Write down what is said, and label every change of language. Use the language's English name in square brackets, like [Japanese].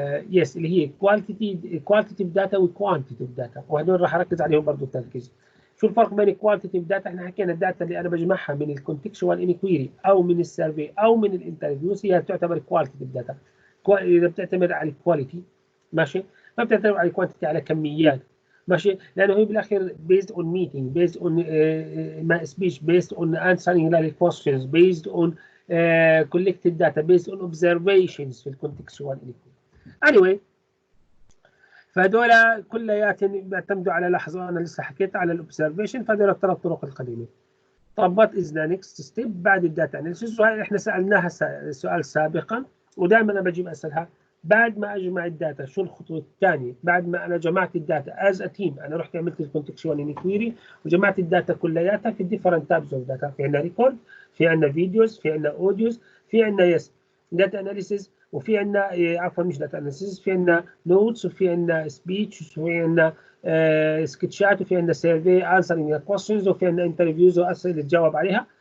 [Arabic] يس اللي هي qualitative data و quantitative data، وهدول راح اركز عليهم برضه التركيز. شو الفرق بين الكواليتيف داتا؟ احنا حكينا الداتا اللي انا بجمعها من الكونتكشوال انكويري او من السيرفي او من الانترفيوز هي تعتبر كواليتيف داتا. اذا بتعتمد على الكواليتي، ماشي، ما بتعتمد على الكوانتيتي، على كميات. ماشي، لانه هي بالاخير [English] based on meeting, based on speech, based on answering questions, based on collected data, based on observations [Arabic] في الكونتكشوال انكويري. anyway فهذول كلياتهم بيعتمدوا على لحظه، انا لسه حكيت على الاوبزرفيشن، فهذول ال3 طرق القديمه. طب [English] what is the next step [Arabic] بعد الداتا اناليسيس؟ وهي احنا سالناها سؤال سابقا، ودائما انا بجيب اسالها بعد ما اجمع الداتا شو الخطوه الثانيه؟ بعد ما انا جمعت الداتا [English] as a team, [Arabic] انا رحت عملت الكونتكشوال انكويري وجمعت الداتا كلياتها في [English] different tabs of data, [Arabic] في عندنا ريكورد، في عندنا فيديوز، في عندنا اوديوز، في عندنا داتا اناليسيز، وفي عندنا عفوا مش داتا اناليسيز، في عندنا نوتس، وفي عندنا سبيتش، وفي عندنا سكتشات، وفي عندنا [English] survey answering questions, [Arabic] وفي عندنا انترفيوز واسئله تجاوب عليها.